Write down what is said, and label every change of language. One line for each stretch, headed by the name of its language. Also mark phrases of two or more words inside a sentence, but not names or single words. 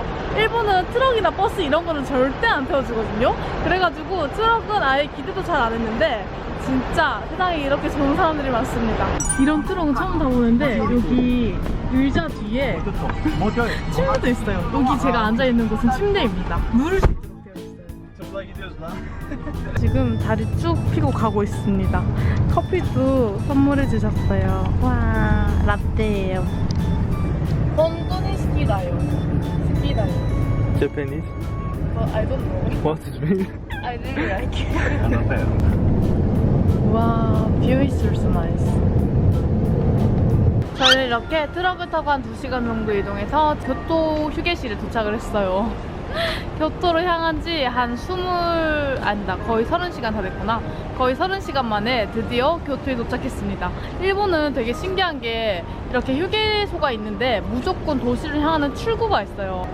Korean: 일본은 트럭이나 버스 이런 거는 절대 안 태워주거든요. 그래가지고 트럭은 아예 기대도 잘 안 했는데 진짜 세상에 이렇게 좋은 사람들이 많습니다. 이런 트럭은 처음 타보는데 여기 의자 뒤에 침대도 있어요. 여기 제가 앉아있는 곳은 침대입니다. 물을
Turkish: Turla gidiyoruz lan.
Korean: 지금 다리 쭉 피고 가고 있습니다. 커피도 선물해 주셨어요. 와, 라떼예요.
Japanese: 本当に好きだよ. 好きだよ.
English: Japanese? I don't know. What is mean? I really like it. 와, view is so nice.
Korean: 저희는 이렇게 트럭을 타고 한 2시간 정도 이동해서 교토 휴게실에 도착을 했어요. 교토로 향한 지 한 거의 30시간 다 됐구나. 거의 30시간 만에 드디어 교토에 도착했습니다. 일본은 되게 신기한 게 이렇게 휴게소가 있는데 무조건 도시를 향하는 출구가 있어요.